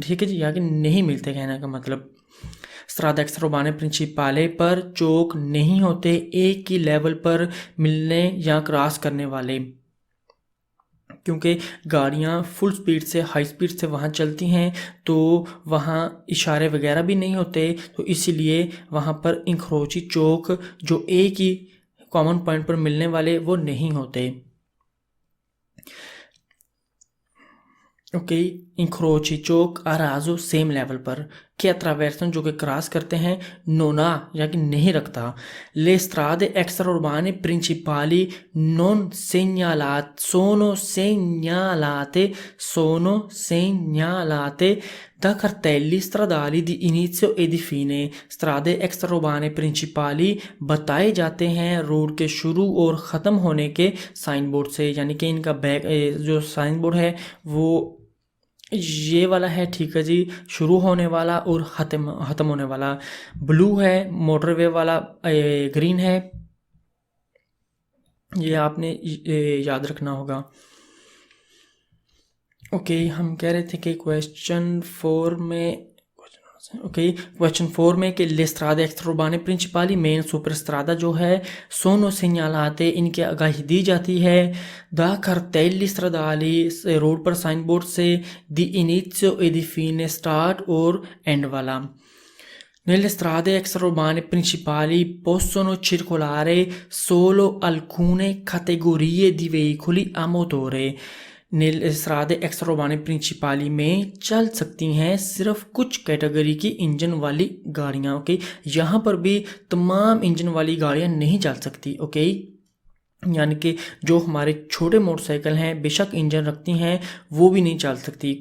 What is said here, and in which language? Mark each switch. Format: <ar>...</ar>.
<hi>ठीक है जी, यहाँ के नहीं मिलते, कहने का मतलब स्ट्रादा एक्स्ट्रा उर्बाने प्रिंसिपाले पर चौक नहीं होते एक ही लेवल पर मिलने या क्रॉस करने वाले, क्योंकि गाड़ियाँ फुल स्पीड से, हाई स्पीड से वहाँ चलती हैं, तो वहाँ इशारे वगैरह भी नहीं होते, तो इसीलिए वहाँ पर इंक्रोची चौक जो एक ही कॉमन पॉइंट पर मिलने वाले वो नहीं होते। ओके, इंक्रोची चौक आराजो सेम लेवल पर, के अट्रावेर्सन जो कि क्रॉस करते हैं, नोना यानी नहीं रखता।</hi> <it>ले स्ट्रादे एक्स्ट्रा उर्बाने प्रिंसिपाली नॉन segnalate da cartelli stradali di inizio e di fine।</it> <hi>स्ट्रादे extra उर्बाने प्रिंसिपाली बताए जाते हैं रोड के शुरू और ख़त्म होने के साइन बोर्ड से, यानी कि इनका बैक जो साइन बोर्ड है वो ये वाला है। ठीक है जी, शुरू होने वाला और ख़त्म होने वाला। ब्लू है मोटरवे वाला, ग्रीन है, ये आपने याद रखना होगा। ओके, हम कह रहे थे कि क्वेश्चन 4 में कि ले स्ट्रादा एक्स्ट्रा उर्बाने प्रिंसिपाली मेन सुपर स्ट्रादा जो है सोनो सेgnalate, इनकी आगाही दी जाती है। दा</hi> <it>cartelli stradali,</it> <hi>रोड पर साइन बोर्ड से, दी initio e di fine, start और एंड वाला।</hi> <it>Nelle strade extraurbane principali possono circolare solo alcune categorie di veicoli a motore। nelle strade extraurbane principali</it> <hi>में चल सकती हैं सिर्फ कुछ कैटेगरी की इंजन वाली गाड़ियाँ। ओके, यहाँ पर भी तमाम इंजन वाली गाड़ियाँ नहीं चल सकती। ओके, यानी कि जो हमारे छोटे मोटरसाइकिल हैं बेशक इंजन रखती हैं वो भी नहीं चल सकती।</hi>